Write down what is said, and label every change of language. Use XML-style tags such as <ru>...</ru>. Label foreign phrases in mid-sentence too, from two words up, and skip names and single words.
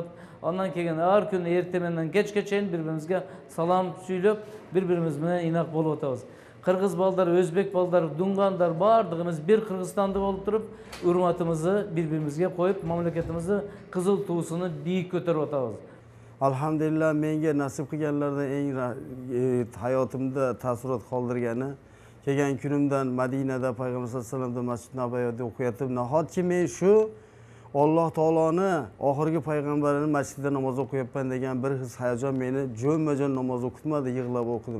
<ky>Андан кийин ар күнү эртеменден кечке чейин бири-биримизге салам сүйлөп, бири-бирибиз менен инак болуп атабыз. Кыргыз балдар, өзбек балдар, дуңгандар бардыгыбыз бир Кыргызстанды болуп туруп, урматыбызды бири-биримизге коюп, мамлекетибизди кызыл туусуну бийик көтөрүп атабыз.</ky> <uz>Alhamdulillah menga nasib qilganlardan eng hayotimda taassurot qoldirgani kelgan kunimdan Madinada Payg'ambar</uz> <ar>صلى الله عليه وسلم</ar> <uz>Masjid Naboyda o'qiyotib, nahotki men shu Alloh taoloni oxirgi payg'ambarining masjidida namoz o'qiyapman degan bir his hayajon meni jo'nma-jo'n namoz o'qitmadi, yig'lab o'qidim.</uz>